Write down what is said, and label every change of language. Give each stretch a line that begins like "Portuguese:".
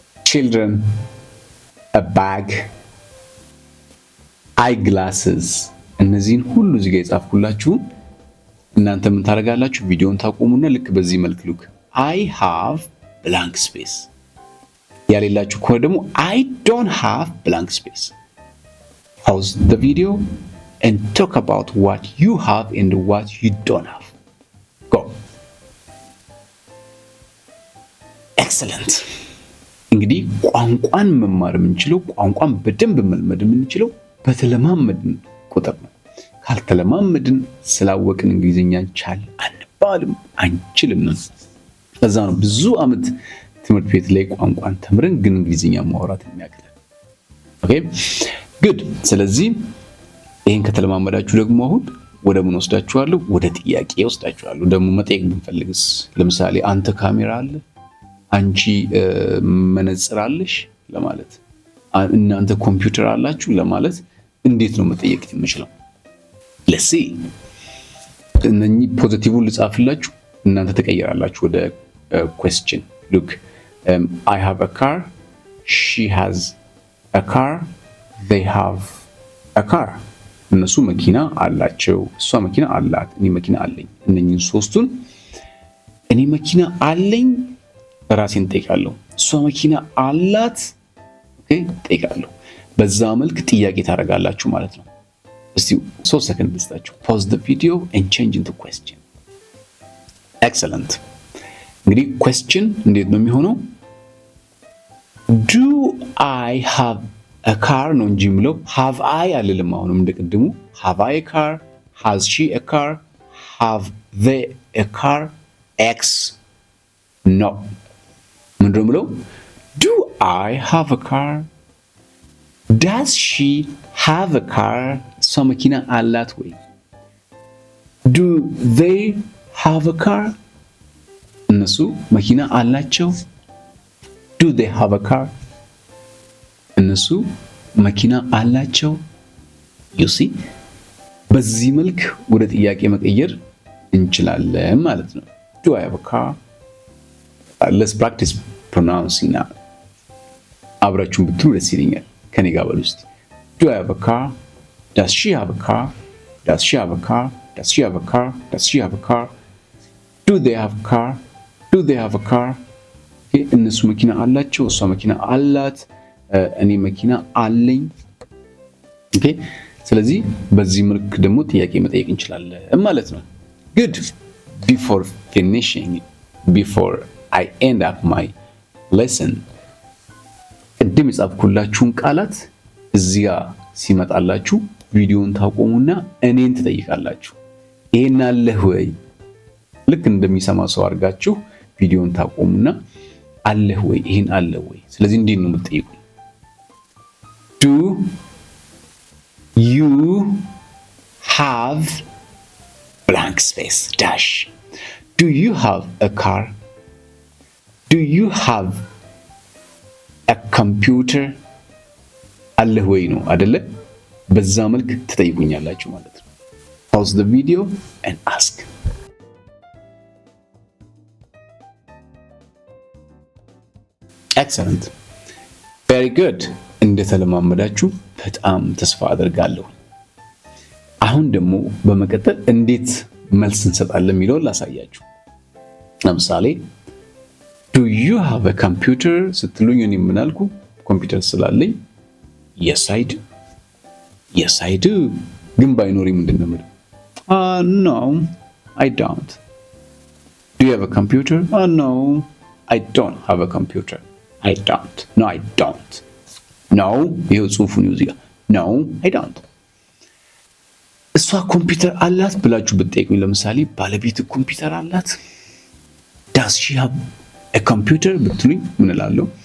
English: children, a bag, eyeglasses
Amharic: እነዚህን ሁሉ እዚህ ጋር የጻፍኩላችሁ እናንተ ምን ታደርጋላችሁ? ቪዲዮውን ታቆሙና ልክ በዚህ መልክ ሉክ
English: I have blank space
Amharic: ያሌላችሁ ከሆነ ደግሞ
English: I don't have blank space. Pause the video and talk about what you have and what you don't have. Go. Excellent.
Amharic: እንግዲህ ቋንቋን መማር የምንችለው ቋንቋን በደንብ መልመድ የምንችለው በተለማመድን ቁጥር ነው። ካልተለማመድን ስላወቅን እንግሊዝኛን ቻል አንባልም አንችልም ነው። ለዛ ነው ብዙ ዓመት ትምህርት ቤት ላይ ቋንቋን ተምረን ግን እንግሊዝኛ ማውራት የሚያቅተን። ኦኬ ጉድ። ስለዚህ ይሄን ከተለማመዳችሁ ደግሞ አሁን ወደ ምን ወስዳችኋለሁ? ወደ ጥያቄ ወስዳችኋለሁ። ደግሞ መጠየቅ ብንፈልግስ ለምሳሌ አንተ ካሜራ አለ፣ አንቺ መነጽር አለሽ ለማለት፣ እናንተ ኮምፒውተር አላችሁ ለማለት እንዴት ነው መጠየቅ የምችለው? ለሲ እነኚህ ፖዚቲቭን ልጻፍላችሁ እናንተ ተቀየራላችሁ ወደ question.
English: Look, I have a car, she has a car, they have a car.
Amharic: እነሱ መኪና አላቸው፣ እሷ መኪና አላት፣ እኔ መኪና አለኝ። እነኚህን ሶስቱን እኔ መኪና አለኝ ራሴን ጠይቃለሁ፣ እሷ መኪና አላት ኦኬ ጠይቃለሁ። በዛ መልክ ጥያቄ ታደርጋላችሁ ማለት ነው። እስቲ 3 ሰከንድ ልስጣችሁ።
English: pause the video and change into question. excellent.
Amharic: እንግዲህ question እንዴት ነው የሚሆነው?
English: do I have a car
Amharic: ነው እንጂ የምለው
English: have I
Amharic: አልልም። አሁንም እንደቀድሙ
English: have I a car, has she a car, have they a car, x no
Amharic: ምንድነው የምለው?
English: do I have a car, does she have a car?
Amharic: እሷ መኪና አላት ወይ?
English: do they have a car?
Amharic: እነሱ መኪና አላቸው።
English: do they have a car?
Amharic: እነሱ መኪና አላቸው። you see በዚህ መልክ ወደ ጥያቄ መቀየር እንችላለን ማለት ነው።
English: do I have a car? let's practice pronouncing now.
Amharic: አብራችሁን ብትሉ ደስ ይለኛል። ከኔ ጋር በሉ እስቲ
English: do I have a car? does she have a car? does she have a car? does she have a car? does she have a car? do they have a car? do they have a car?
Amharic: እነሱ መኪና አላቸው፣ እሷ መኪና አላት፣ እኔ መኪና አለኝ። ኦኬ ስለዚህ በዚህ መልክ ደግሞ ጥያቄ መጠየቅ እንችላለን ማለት ነው። good.
English: before finishing, before I end up my lesson
Amharic: ቅድም የጻፍኩላችሁን ቃላት እዚያ ሲመጣላችሁ ቪዲዮን ታቆሙና እኔን ትጠይቃላችሁ። ይሄን አለህ ወይ? ልክ እንደሚሰማ ሰው አድርጋችሁ ቪዲዮን ታቆሙና አለህ ወይ? ይሄን አለህ ወይ? ስለዚህ እንዴት ነው የምትጠይቁኝ?
English: do you have blank space dash. do you have a car? do you have a computer?
Amharic: አለህ ወይ ነው አይደለ? በዛ መልክ ትጠይቁኛላችሁ ማለት ነው።
English: pause the video and ask. excellent, very good.
Amharic: እንደተለማመዳችሁ በጣም ተስፋ አደርጋለሁ። አሁን ደግሞ በመቀጠል እንዴት መልስ እንሰጣለን የሚለውን ላሳያችሁ። ለምሳሌ
English: do you have a computer
Amharic: ስትሉኝ እኔ ምን አልኩ? ኮምፒውተር ስላለኝ
English: yes I do, yes I do።
Amharic: ግን ባይኖሪ ምንድን ነው የምለው?
English: no I don't. do you have a computer? no I don't have a computer. I don't. no I don't.
Amharic: no ይሄው ጽሁፉን እዚህ ጋር
English: no I don't።
Amharic: እሷ ኮምፒውተር አላት ብላችሁ ብትጠይቁኝ ለምሳሌ ባለቤት ኮምፒውተር አላት
English: does she have a computer
Amharic: ብትሉኝ ምን እላለሁ?